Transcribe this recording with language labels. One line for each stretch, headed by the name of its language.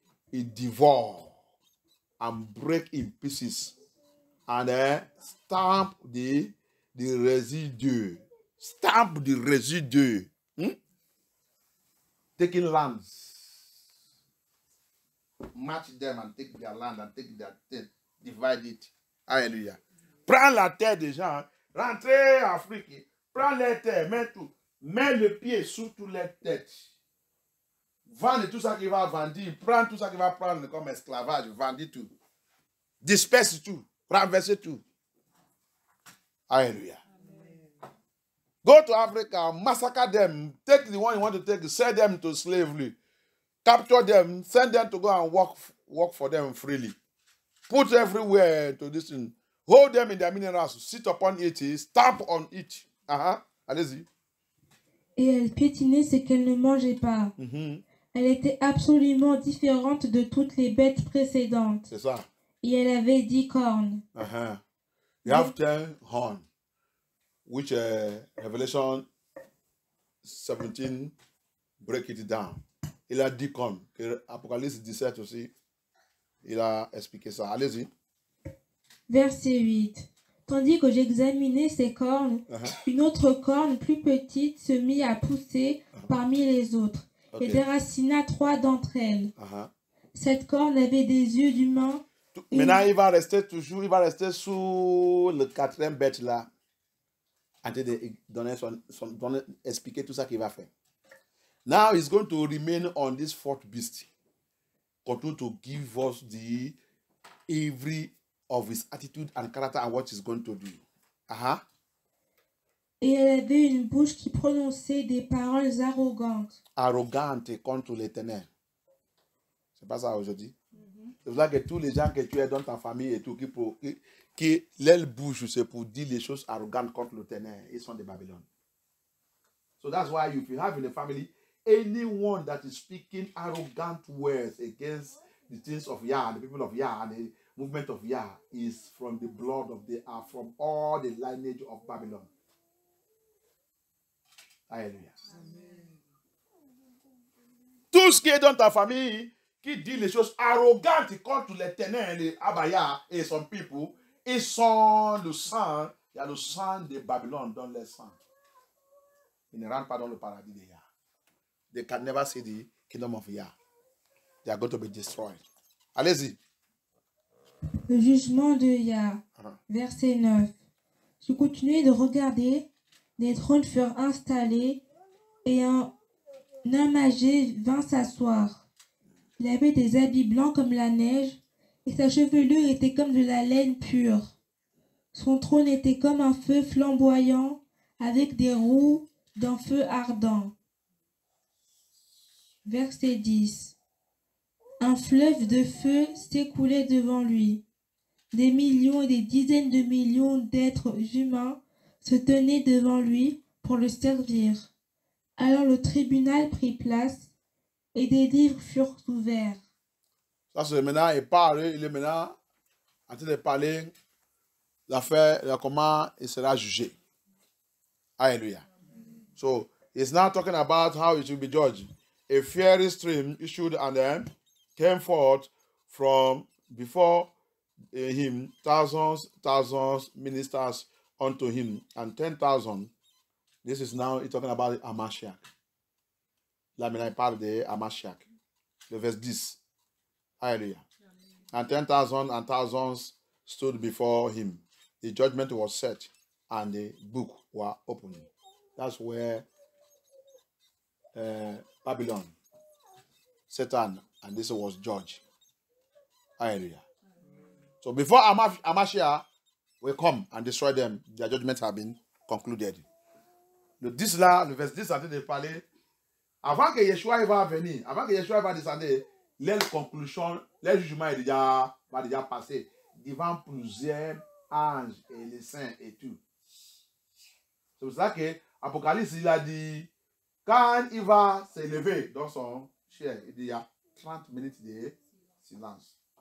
English: It devoured and break in pieces, and stamp the residue. Stamp the residue. Taking lands, match them and take their land and take their thing, divide it.
French: Alléluia. Prends la terre des gens, rentrez en Afrique, prends les terres, mets tout, mets le pied sous toutes les têtes. Vends tout ça qu'il va vendre, prends tout ça qu'il va prendre comme esclavage, vendez tout. Disperse tout, renverse tout. Alléluia.
English: Go to Africa, massacre them, take the one you want to take, sell them to slavery, capture them, send them to go and work for them freely. Put everywhere to this thing. Hold them in their minerals, sit upon it, stamp on it.
French: Allez-y. Et elle piétinait ce qu'elle ne mangeait pas. Elle était absolument différente de toutes les bêtes précédentes. C'est ça. Et elle avait 10 cornes.
English: You have 10 horns, which Revelation 17 break it down.
French: Il a 10 cornes. Apocalypse 17 aussi, il a expliqué ça. Allez-y. Verset 8. Tandis que j'examinais ces cornes, une autre corne plus petite se mit à pousser parmi les autres et déracina 3 d'entre elles. Cette corne avait des yeux d'humain. Maintenant, il va rester sous le 4e bête là, en train de expliquer tout ça qu'il va faire.
English: Now he's going to remain on this 4th beast, continue to give us the every of his attitude and character and what he's going to do.
French: Et elle avait une bouche qui prononçait des paroles arrogantes. Arrogante contre l'Éternel. C'est pas ça aujourd'hui. C'est pour ça que tous les gens que tu es dans ta famille et tout, qui leur bouche, c'est pour dire les choses arrogantes contre l'Éternel, ils sont des Babylone.
English: So that's why if you have in the family anyone that is speaking arrogant words against the things of Yah, the people of Yah, and the movement of Yah, is from the blood of they are from all the lineage of Babylon.
French: Alléluia. Tout ce qui est dans ta famille, qui dit les choses arrogantes contre l'Éternel, les Abaya et son people, ils sont le sang, il y a le sang de Babylone dans leur sang. Ils ne rentrent pas dans le paradis de Yah.
English: They can never see the kingdom of Yah. They are going to be destroyed.
French: Allez-y. Le jugement de Yah. Verset 9. Je continuais de regarder, des trônes furent installés et un homme âgé vint s'asseoir. Il avait des habits blancs comme la neige et sa chevelure était comme de la laine pure. Son trône était comme un feu flamboyant avec des roues d'un feu ardent. Verset 10. Un fleuve de feu s'écoulait devant lui. Des millions et des dizaines de millions d'êtres humains se tenaient devant lui pour le servir. Alors le tribunal prit place et des livres furent ouverts. Ça c'est maintenant, il est maintenant en train de parler l'affaire, comment il sera jugé. Alléluia.
English: So, he's now talking about how it will be judged. A fiery stream issued and then came forth from before him, thousands ministers unto him, and 10,000. This is now he's talking about Amashiach.
French: Là, maintenant, il parle de Amashiach. Le verset 10. Hallelujah.
English: And 10,000 and thousands stood before him. The judgment was set, and the book was opened. That's where Babylon, Satan, and this was judged. Hallelujah. So before Amashiach, will come and destroy them. Their judgments have been concluded.
French: Le 10 là, le verset 10 a été de parler. Avant que Yeshua va venir, avant que Yeshua va descendre, leur conclusion, leur jugement va déjà passer devant plusieurs anges et les saints et tout. C'est pour ça que Apocalypse, il a dit, quand il va s'élever dans son chair, il dit, il y a 30 minutes de silence.